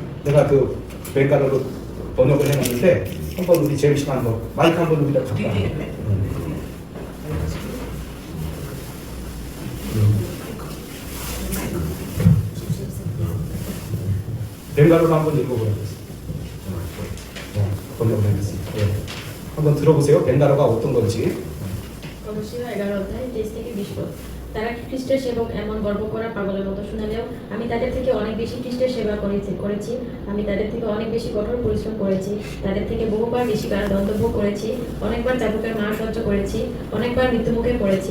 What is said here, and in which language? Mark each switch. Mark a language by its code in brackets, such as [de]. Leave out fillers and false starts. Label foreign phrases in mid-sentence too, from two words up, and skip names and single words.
[ko] 내가 벵갈어로 번역을 해놨는데 한번 우리 제임씨가 한번 마이크 한번 우리가 갖다 벵갈어로 한번 읽어보겠습니다. 번역을 해놨습니다. 한번 들어보세요. 벵갈어가 어떤 건지. [bn] কলসীয় 11 অধ্যায় 23 থেকে 20 পদ। তারা কি খ্রিস্টের সেবক এমন গর্ব করা পাগলের মতো শুনালেও আমি তাদের থেকে অনেক বেশি খ্রিস্টের সেবা করেছি। আমি তাদের থেকে অনেক বেশি কঠোর পরিশ্রম করেছি। তাদের থেকে বহুবার বেশি কারাদণ্ড ভোগ করেছি। অনেকবার চাবুকের মার সহ্য করেছি। অনেকবার মৃত্যুমুখে পড়েছি।